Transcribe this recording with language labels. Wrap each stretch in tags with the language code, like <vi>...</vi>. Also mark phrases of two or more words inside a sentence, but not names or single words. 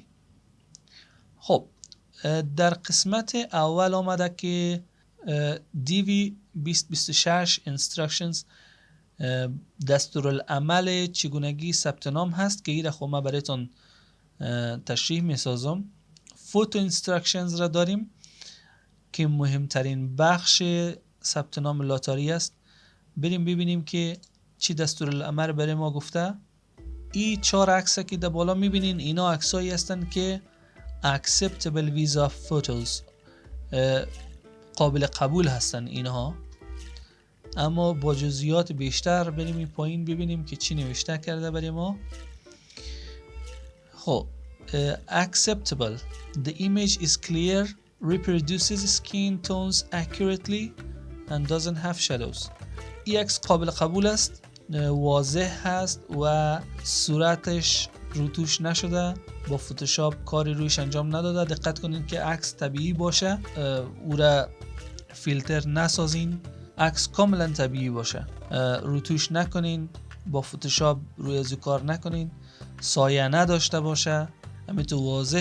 <fa>خب در قسمت اول آمده که DV 2026 Instructions دستورالعمل چگونگی ثبت نام هست که این خب من براتون تشریح میسازم.</fa> <en>photo instructions</en> <fa>را داریم که مهمترین بخش ثبت نام لاتاری است. بریم ببینیم که چی دستورالعمل برای ما گفته. این 4 عکس که در بالا میبینین اینا عکسایی هستن که</fa> <en>acceptable visa photos،</en> <fa>قابل قبول هستن اینها. اما با جزئیات بیشتر بریم این پایین ببینیم که چی نوشته کرده برای ما. خب acceptable.</fa> <en>The image is clear, reproduces skin tones accurately and doesn't have shadows.</en> <fa>این عکس قابل قبول است، واضح هست و صورتش روتوش نشده، با فتوشاپ کاری رویش انجام نداده. دقت کنین که عکس طبیعی باشه، او را فیلتر نسازین، عکس کاملا طبیعی باشه، روتوش نکنین، با فتوشاپ روی ازو کار نکنین، سایه نداشته باشه، همینطور واضح.</fa>